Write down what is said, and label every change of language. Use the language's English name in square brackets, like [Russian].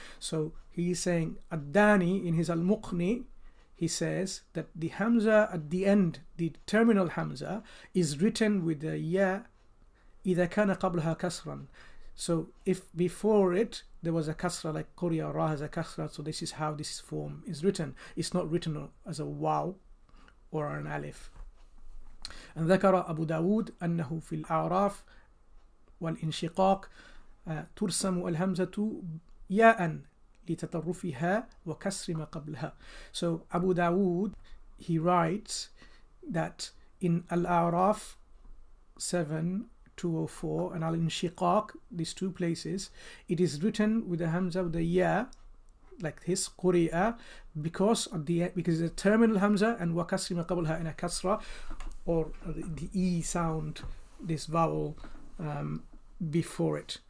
[English] So he is saying الداني in his al-Muqni, he says that the hamza at the end, the terminal hamza, is written with the ya [Arabic] إذا كان قبلها كسرا. [English] So if before it there was a kasra, like Korea, ra has a kasra, so this is how this form is written. It's not written as a waw or an alif. [Arabic] And ذكر أبو داود أنه في الأعراف والانشقاق ترسم الهمزة ياء لتطرفها وكسر ما قبلها. [English] So Abu Dawood, he writes that in Al-A'raf 7:204 and Al-Inshiqaq, these two places, it is written with the hamza, with the ya, like his quri'a, because the terminal hamza and wa kasri ma qablaha in a kasra, or the e sound, this vowel before it.